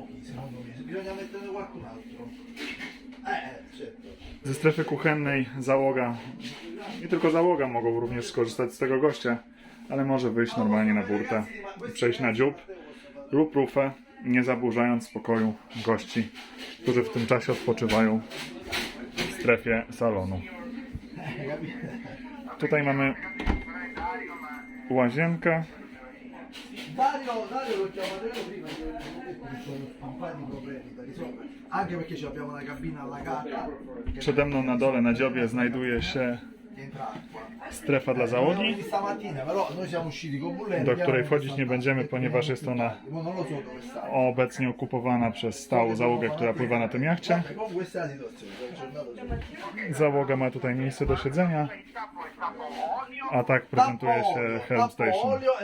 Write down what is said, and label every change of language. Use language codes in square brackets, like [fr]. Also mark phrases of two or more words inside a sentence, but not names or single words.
[pl] Ze strefy kuchennej załoga, nie tylko załoga mogą również skorzystać z tego goście, ale może wyjść normalnie na burtę i przejść na dziób lub rufę, nie zaburzając spokoju gości, którzy w tym czasie odpoczywają w strefie salonu. Tutaj mamy łazienkę. [it] Dario l'ho chiamato prima, un paio di problemi da risolvere, anche perché abbiamo una cabina allagata. [pl] Przede mną na dole, na dziobie, znajduje się strefa dla załogi, do której wchodzić nie będziemy, ponieważ jest ona obecnie okupowana przez stałą załogę, która pływa na tym jachcie. Załoga ma tutaj miejsce do siedzenia, a tak prezentuje się [en] Helm Station.